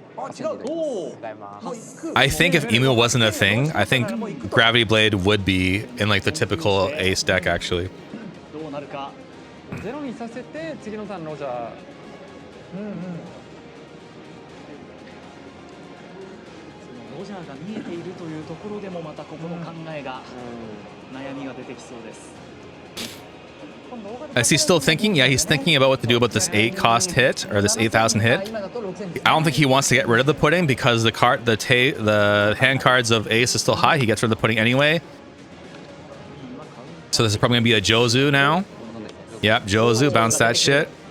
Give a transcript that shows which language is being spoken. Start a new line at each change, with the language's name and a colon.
English: I think if Emu wasn't a thing, I think Gravity Blade would be in like the typical ace deck actually.
Japanese: どうなるか。ゼロにさせて次のターンロジャー。ロジャーが見えているというところでもまたここの考えが悩みが出てきそうです。
English: Is he still thinking? Yeah, he's thinking about what to do about this 8 cost hit or this 8,000 hit. I don't think he wants to get rid of the pudding because the hand cards of ace is still high. He gets rid of the pudding anyway. So this is probably gonna be a Jozu now. Yep, Jozu, bounce that shit.